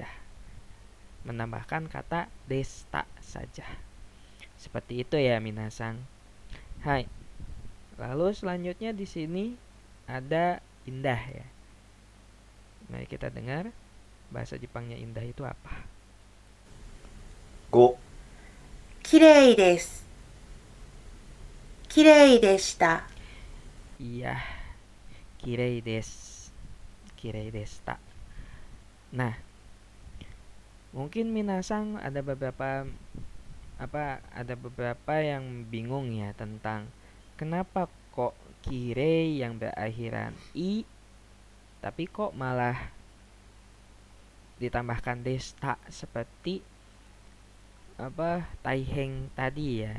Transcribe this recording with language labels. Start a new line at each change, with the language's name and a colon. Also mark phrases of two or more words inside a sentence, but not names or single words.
Indonesian: Menambahkan kata deshita saja. Seperti itu ya minasang. Hai. Lalu selanjutnya di sini ada indah ya. Mari kita dengar bahasa Jepangnya indah itu apa.
Japanese: 5、きれいです。きれいでした。 Iya. きれいです. きれいでした.
Indonesian: Nah, mungkin minasang ada beberapa yang bingung ya tentang kenapa kok kirei yang berakhiran i tapi kok malah ditambahkan deshita seperti taiheng tadi ya.